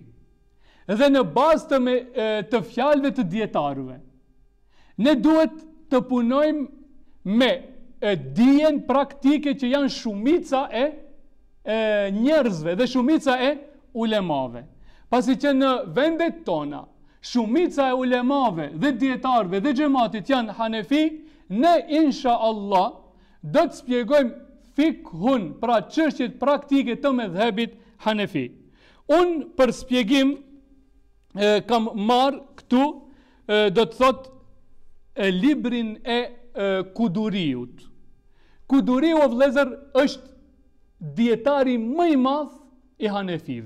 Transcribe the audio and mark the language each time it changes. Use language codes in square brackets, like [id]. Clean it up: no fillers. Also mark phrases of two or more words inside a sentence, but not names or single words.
[sq] Dhe në bazë të fjalëve të dietarëve, ne duhet të punojmë me dijen praktike që janë shumica e njerëzve dhe shumica e ulemave. Pasi që në vendet tona, shumica e ulemave dhe dietarëve dhe xhamatit janë Hanefi, ne [ar] إن شاء الله [sq] do të shpjegojmë fikhun, pra çështjet praktike të medhhebit Hanefi. Unë për shpjegim kam marrë këtu, do të thot, librin e Kuduriut. Kuduriu, o vëllezër, është dietari më i madh i Hanefive.